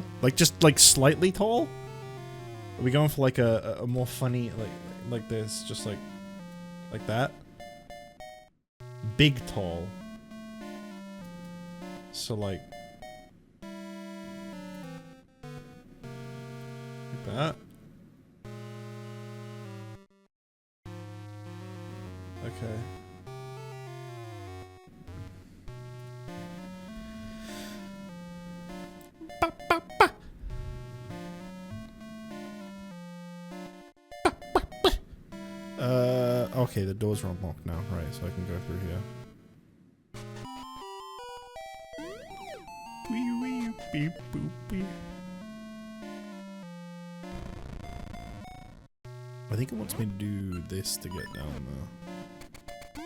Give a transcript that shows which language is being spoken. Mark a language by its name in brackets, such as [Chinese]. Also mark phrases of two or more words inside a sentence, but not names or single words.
[English] Like, just, like, slightly tall? Are we going for, like, a more funny, like this? Just, like that? Big tall. So, like that. Okay. Ba, ba, ba. Ba, ba, ba. Okay, the doors are unlocked now, right, so I can go through here. Wee wee beep boop beep. I think it wants me to do this to get down there.